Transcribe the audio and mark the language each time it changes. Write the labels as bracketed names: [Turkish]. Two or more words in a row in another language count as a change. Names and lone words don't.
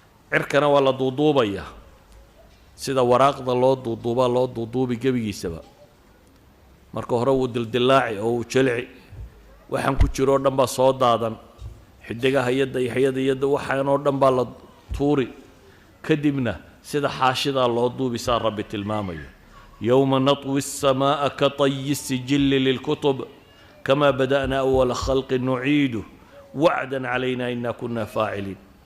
[Somali] Cirkana waa la duuduubaya. Sida waraaqda loo duuduuba, loo duuduubi gebigiisaba. Marka hore wuu dildillaaci oo wuu jilci. Waxaan ku jiro oo dhan baa soo daadan. Xiddigaha iyo dayaxyada iyo da-, waxaan oo dhan baa la tuuri. Kadibna sida xaashidaa loo duubi saa Rabbi tilmaamayo. [Arabic] "يوم نطوي السماء كطي السجل للكتب كما بدأنا أول خلق نعيده وعدا علينا إنا كنا فاعلين."